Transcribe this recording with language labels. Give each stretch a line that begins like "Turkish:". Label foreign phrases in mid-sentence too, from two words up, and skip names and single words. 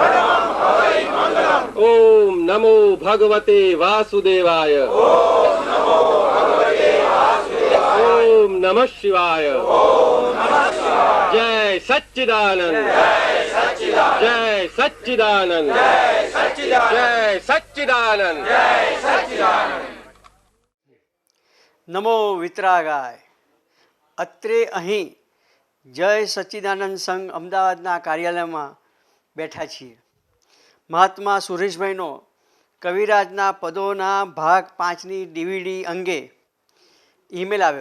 Sanskrit: ओम नमो भगवते वासुदेवाय। ओम नमः शिवाय। जय सच्चिदानंद जय सच्चिदानंद जय सच्चिदानंद। નમો વિતરાગાય.
Gujarati: અત્રે અહીં જય સચ્ચિદાનંદ સંઘ અમદાવાદના કાર્યાલયમાં બેઠા છીએ. મહાત્મા સુરેશભાઈનો કવિરાજના પદોના ભાગ 5ની DVD અંગે ઈમેલ આવ્યો.